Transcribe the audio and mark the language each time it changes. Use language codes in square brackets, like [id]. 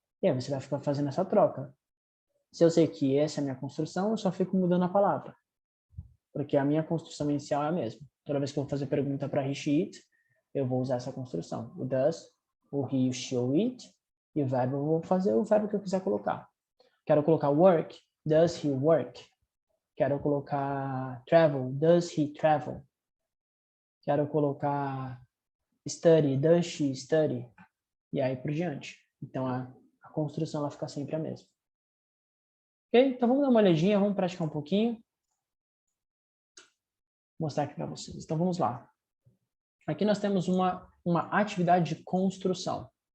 [pt] E aí você vai ficar fazendo essa troca. Se eu sei que essa é a minha construção, eu só fico mudando a palavra. Porque a minha construção inicial é a mesma. Toda vez que eu vou fazer pergunta para he, she, it, eu vou usar essa construção. O does, o he, o she, o it. E o verbo, eu vou fazer o verbo que eu quiser colocar. Quero colocar work, [en] does he work? [pt] Quero colocar travel, [en] does he travel? [pt] Quero colocar study, [en] does she study? [pt] E aí por diante. Então, a construção ela fica sempre a mesma. Ok? Então, vamos dar uma olhadinha, vamos praticar um pouquinho. Vou mostrar aqui para vocês. Então, vamos lá. Aqui nós temos uma atividade de construção.